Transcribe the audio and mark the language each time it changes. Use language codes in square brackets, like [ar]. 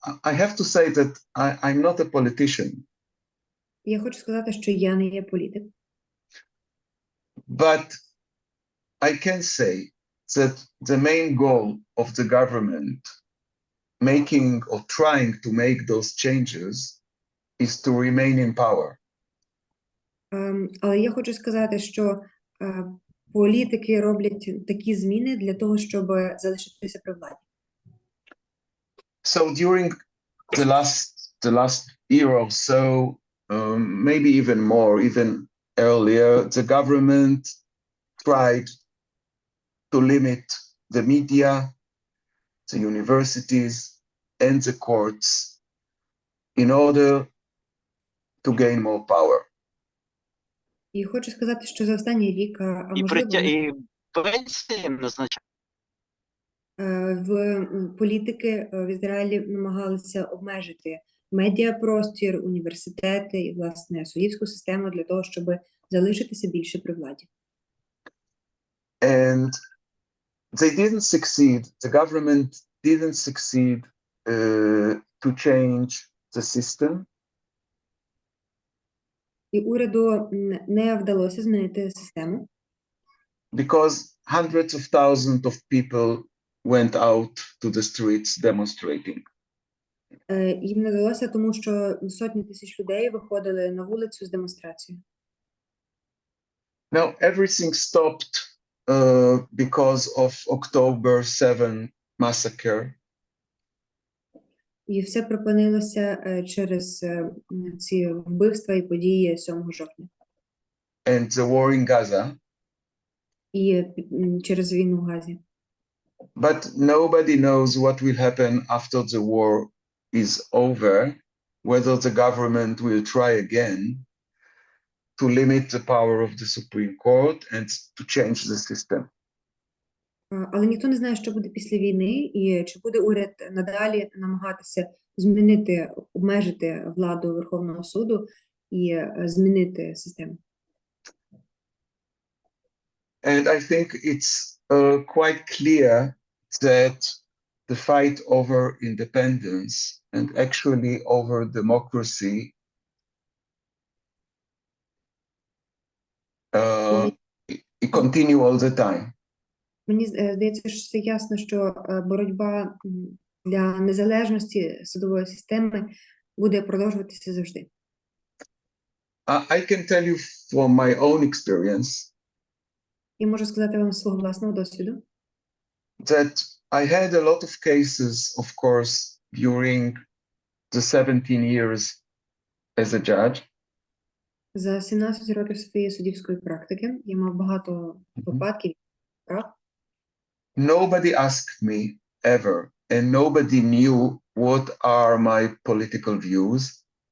[en] I have to say that I'm not a politician. [uk] Я хочу сказати, що я не є політик. [en] But I can say that the main goal of the government making or trying to make those changes is to remain in power. [uk] Але я хочу сказати, що політики роблять такі зміни для того, щоб залишитися при владі. [en] So during the last year or so, maybe even more, even earlier, the government tried to limit the media, the universities, and the courts in order to gain more power. [uk] І хочу сказати, що за останній рік, а І можливо, пенсії назначають. в політики в Ізраїлі намагалися обмежити медіапростір, університети і, власне, суддівську систему для того, щоб залишитися більше при владі. [en] And they didn't succeed, the government didn't succeed to change the system. [uk] І уряду не вдалося змінити систему. [en] Because hundreds of thousands of people went out to the streets demonstrating. [uk] Їм не вдалося, тому що сотні тисяч людей виходили на вулицю з демонстрацією. [en] Now everything stopped because of October 7 massacre. [uk] І все припинилося через ці вбивства і події 7 жовтня. [en] And the war in Gaza. [uk] І через війну в Газі. [en] But nobody knows what will happen after the war is over, whether the government will try again to limit the power of the Supreme Court and to change the system. [uk] Але ніхто не знає, що буде після війни, і чи буде уряд надалі намагатися змінити, обмежити владу Верховного суду і змінити систему. [en] And I think it's quite clear that the fight over independence and actually over democracy it continue all the time. [uk] Мені здається, що це ясно, що боротьба для незалежності судової системи буде продовжуватися завжди. [en] I can tell you from my own experience [uk] І можу сказати вам з свого власного досвіду, [en] that I had a lot of cases, of course, during the 17 years as a judge. [uk] за 17 років своєї суддівської практики я мав багато випадків прав. [en] Nobody asked me ever, and nobody knew what are my political views.